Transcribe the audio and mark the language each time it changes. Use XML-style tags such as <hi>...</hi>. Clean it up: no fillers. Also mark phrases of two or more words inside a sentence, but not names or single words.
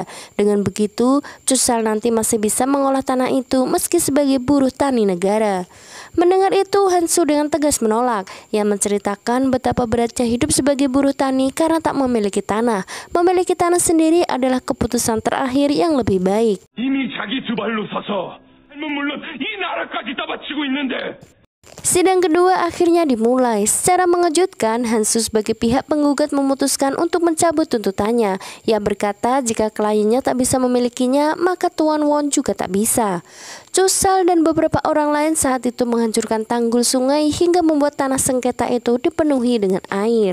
<id>Dengan begitu, Chusal nanti masih bisa mengolah tanah itu meski sebagai buruh tani negara. Mendengar itu, Hansu dengan tegas menolak. Ia menceritakan betapa beratnya hidup sebagai buruh tani karena tak memiliki tanah. Memiliki tanah sendiri adalah keputusan terakhir yang lebih baik.</id> <ko>이미 자기 두 발로 서서 물론 이 나라까지 떠받치고 있는데.</ko> <id>Sidang kedua akhirnya dimulai. Secara mengejutkan, Hansu sebagai pihak penggugat memutuskan untuk mencabut tuntutannya. Ia berkata jika kliennya tak bisa memilikinya, maka Tuan Won juga tak bisa. Chusal dan beberapa orang lain saat itu menghancurkan tanggul sungai hingga membuat tanah sengketa itu dipenuhi dengan air.</id>